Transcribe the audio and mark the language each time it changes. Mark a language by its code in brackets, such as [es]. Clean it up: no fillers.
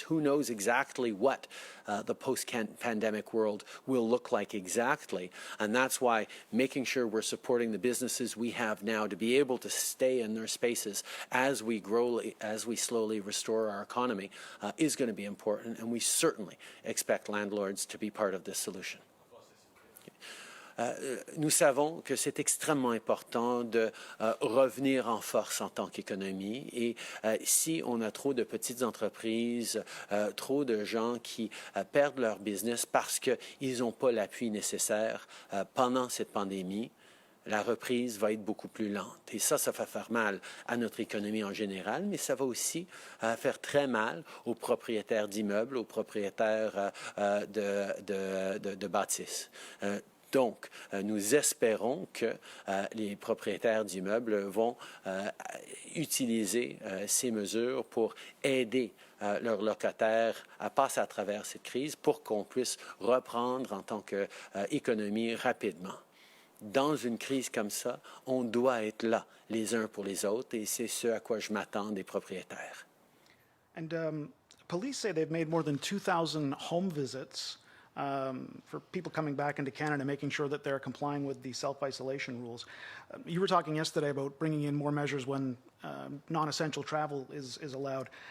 [en] Who knows exactly what the post-pandemic world will look like exactly. And that's why making sure we're supporting the businesses we have now to be able to stay in their spaces as we slowly restore our economy is going to be important, and we certainly expect landlords to be part of this solution. [fr] Nous savons que c'est extrêmement important de revenir en force en tant qu'économie, et si on a trop de petites entreprises, trop de gens qui perdent leur business parce qu'ils n'ont pas l'appui nécessaire pendant cette pandémie, la reprise va être beaucoup plus lente. Et ça va faire mal à notre économie en général, mais ça va aussi faire très mal aux propriétaires d'immeubles, aux propriétaires de bâtisses. Donc, nous espérons que les propriétaires d'immeubles vont utiliser ces mesures pour aider leurs locataires à passer à travers cette crise pour qu'on puisse reprendre en tant qu'économie rapidement. Dans une crise comme ça, on doit être là les uns pour les autres, et c'est ce à quoi je m'attends des propriétaires. [en] And police say they've made more than 2,000 home visits for people coming back into Canada, making sure that they're complying with the self-isolation rules. You were talking yesterday about bringing in more measures when non-essential travel is allowed.